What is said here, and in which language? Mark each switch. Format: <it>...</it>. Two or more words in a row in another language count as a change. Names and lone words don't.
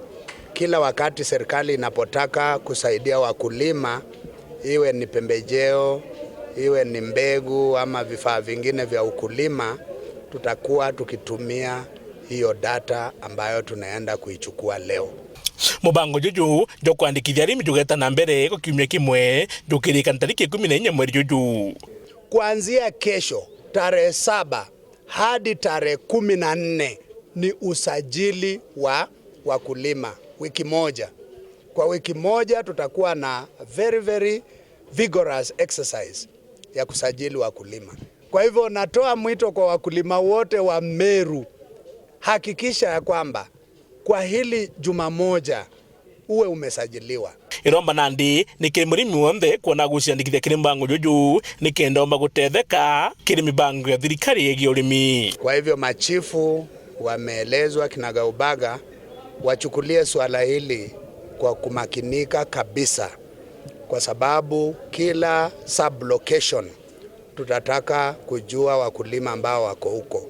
<sw>Kila wakati serikali inapotaka kusaidia wakulima, iwe ni pembejeo, iwe ni mbegu ama vifaa vingine vya ukulima, tutakuwa tukitumia hiyo data ambayo tunaenda kuichukua leo.</sw> <mer>Mubango juju jo kwandikithia arimi jugeta na mbere ko kiumia kimwe jukirika tariki 14 mweri juju.</mer> <sw>Kuanzia kesho tarehe 7 hadi tarehe 14 ni usajili wa wakulima, wiki moja. Kwa wiki moja tutakuwa na</sw> <en>very vigorous exercise</en> <sw>ya kusajili wakulima. Kwa hivyo natoa mwito kwa wakulima wote wa Meru, hakikisha ya kwamba kwa hili juma moja uwe umesajiliwa.</sw> <mer>Iromba nandi ni kimurimi wonde kuona guciandikithia kiri mbango juju ni kendomba gutetheka kiri mibango ya thirikari yegi urimi.</mer> <sw>Kwa hivyo machifu wameelezwa kinagaubaga wachukulie swala hili kwa kumakinika kabisa, kwa sababu kila sublocation tutataka kujua wakulima ambao wako huko.</sw>